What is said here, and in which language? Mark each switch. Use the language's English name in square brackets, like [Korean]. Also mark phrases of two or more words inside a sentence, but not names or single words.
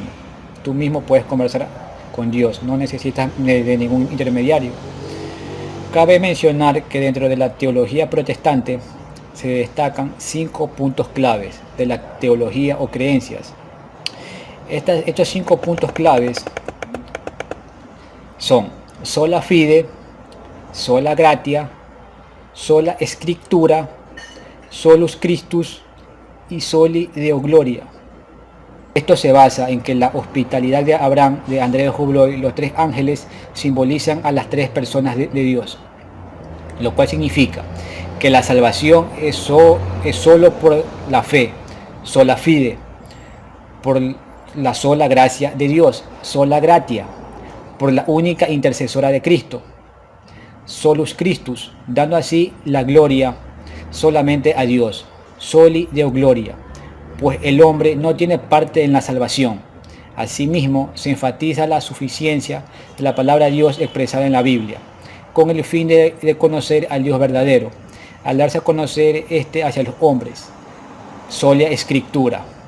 [Spanish] Tú mismo puedes conversar con Dios, no necesitas de ningún intermediario. Cabe mencionar que dentro de la teología protestante se destacan 5 puntos claves de la teología o creencias. Estos 5 puntos claves son [Latin] sola fide, sola gratia, sola scriptura, solus Christus [Spanish] y [Latin] soli Deo gloria. [Spanish] Esto se basa en que la hospitalidad de Abraham, de André de Jubloy, los 3 ángeles simbolizan a las 3 personas de Dios, lo cual significa que la salvación es solo por la fe, [Latin] sola fide, [Spanish] por la sola gracia de Dios, [Latin] sola gratia, [Spanish] por la única intercesora de Cristo, [Latin] solus Christus, [Spanish] dando así la gloria solamente a Dios, [Latin] soli Deo gloria, [Spanish] pues el hombre no tiene parte en la salvación. Asimismo, se enfatiza la suficiencia de la palabra de Dios expresada en la Biblia, con el fin de conocer al Dios verdadero, al darse a conocer hacia los hombres, sola escritura.